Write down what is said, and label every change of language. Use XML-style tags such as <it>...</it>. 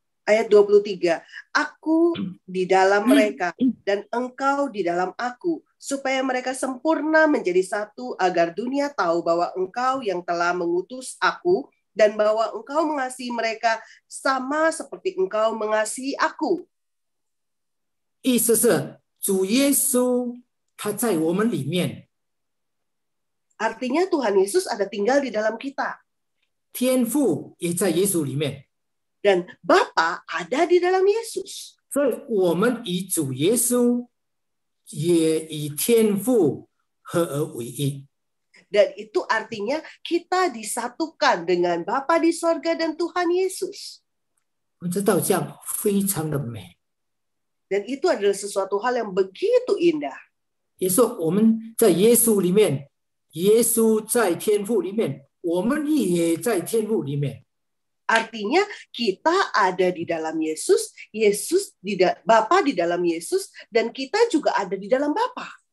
<id>Ayat 23, Aku di dalam mereka dan engkau di dalam aku, supaya mereka sempurna menjadi satu, agar dunia tahu bahwa engkau yang telah mengutus aku, dan bahwa engkau mengasihi mereka sama seperti engkau mengasihi aku.</id> <zh>意思是主耶稣他在我们里面，</zh> <id>Artinya Tuhan Yesus ada tinggal di dalam kita.</id> <zh>天父也在耶稣里面，</zh> <id>Dan Bapa ada di dalam Yesus.</id> <zh>所以我们与主耶稣也与天父合而为一。</zh> <id>Dan itu artinya kita disatukan dengan Bapa di sorga dan Tuhan Yesus.</id> <zh>我们知道这样非常的美，</zh> <id>Dan itu adalah sesuatu hal yang begitu indah.</id> <zh>也说我们在耶稣里面，耶稣在天父里面，我们也在天父里面。</zh> <id>Artinya kita ada di dalam Yesus, Bapa di dalam Yesus, dan kita juga ada di dalam Bapa.</id>